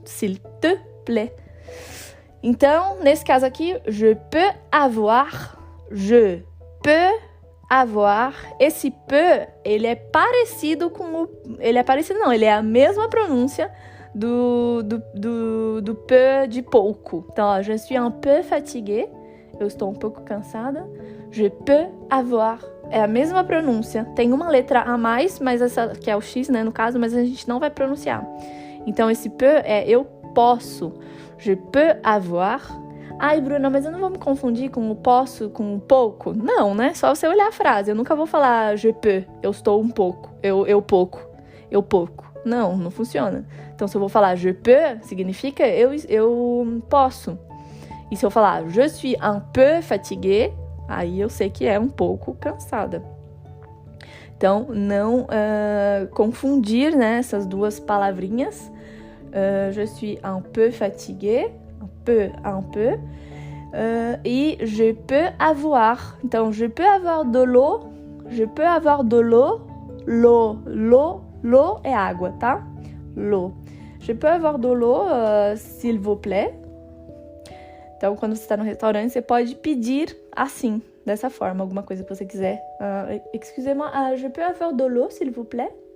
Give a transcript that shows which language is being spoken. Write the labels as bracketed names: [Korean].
[French] S'il te plaît. [Portuguese] Então, nesse caso aqui, [French] je peux avoir. Je peux avoir. [Portuguese] Esse peu, ele é parecido com o... Ele é parecido não, ele é a mesma pronúncia do peu de pouco. Então, ó, [French] je suis un peu fatiguée. [Portuguese] Eu estou um pouco cansada. [French] Je peux avoir. [Portuguese] É a mesma pronúncia. Tem uma letra a mais, mas essa que é o X, né, no caso, mas a gente não vai pronunciar. Então, esse peu é eu posso. [French] Je peux avoir. [Portuguese] Ai, Bruna, mas eu não vou me confundir com o posso, com o pouco? Não, né? Só você olhar a frase. Eu nunca vou falar [French] je peux, [Portuguese] eu estou um pouco. Eu pouco. Eu pouco. Não funciona. Então, se eu vou falar [French] je peux, [Portuguese] significa eu posso. E se eu falar [French] je suis un peu fatiguée, [Portuguese] aí eu sei que é um pouco cansada. Então, não confundir, né, essas duas palavrinhas. [French] Je suis un peu fatiguée, un peu. E je peux avoir. Então, je peux avoir de l'eau. Je peux avoir de l'eau. L'eau [Portuguese] é água, tá? [French] L'eau. Je peux avoir de l'eau, s'il vous plaît. [Portuguese] Então, quando você está no restaurante, você pode pedir assim, dessa forma, alguma coisa que você quiser. [French] Excusez-moi, je peux avoir de l'eau, s'il vous plaît?